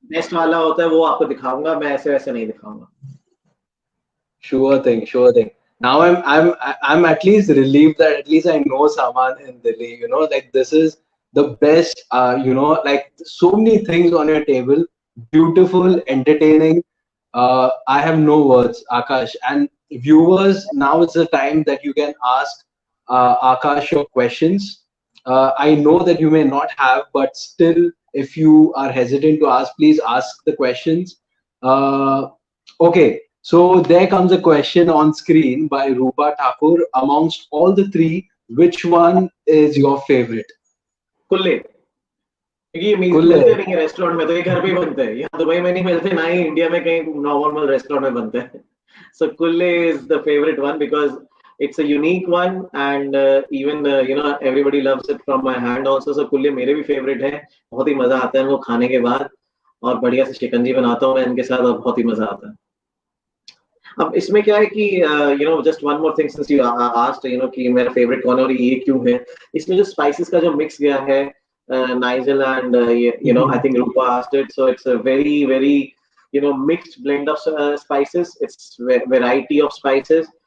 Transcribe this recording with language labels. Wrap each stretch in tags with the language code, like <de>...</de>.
<hi>Next वाला होता है वो आपको दिखाऊंगा, मैं ऐसे वैसे नहीं दिखाऊंगा।</hi> <en>Sure thing, sure thing. Now I'm at least relieved that at least I know someone in Delhi. Like this is the best. Like so many things on your table, beautiful, entertaining. I have no words, Akash. And viewers, now is the time that you can ask Akash your questions. I know that you may not have, but still, if you are hesitant to ask, please ask the questions. Okay, so there comes a question on screen by Rupa Thakur. Amongst all the three, which one is your favorite?</en> <hi>कुल्ले, क्योंकि ये</hi> <en>Kulle.</en> <hi>मिलते नहीं है restaurant में, तो ये घर पे ही बनते हैं। यहाँ दुबई में नहीं मिलते, ना ही इंडिया में कहीं नॉर्मल रेस्टोरेंट में बनते हैं।</hi> <en>So kulle is the favorite one because it's a unique one, and even everybody loves it from my hand also.</en> <hi>So kulle मेरे भी favorite है, बहुत ही मजा आता है इनको खाने के बाद, और बढ़िया से शिकंजी बनाता हूँ मैं इनके साथ, और बहुत ही मजा आता है। अब इसमें क्या है कि</hi> <en>just one more thing, since you asked</en> <hi>कि मेरा फेवरेट कौन है और ये क्यों है। इसमें जो स्पाइसेस का जो मिक्स गया है,</hi> <en>Nigel and I think Rupa asked it, so it's a very very mixed blend of spices, it's variety of spices।</en>